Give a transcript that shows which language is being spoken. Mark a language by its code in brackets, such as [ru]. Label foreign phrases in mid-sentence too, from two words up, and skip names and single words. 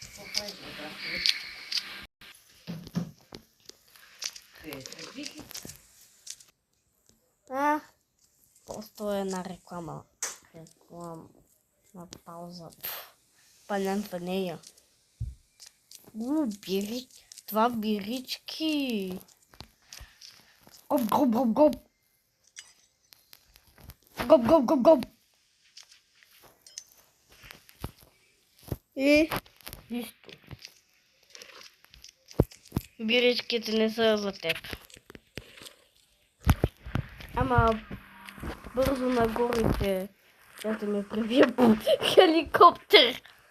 [bg] Просто е една реклама. Реклама на пауза. Палянка нея. Това бирички. Гоп, гоп, гоп, гоп. Гоп, гоп, гоп, гоп. И нищо. Биричките не са за теб. Ама бързо нагоре, ще ме прибия по хеликоптер.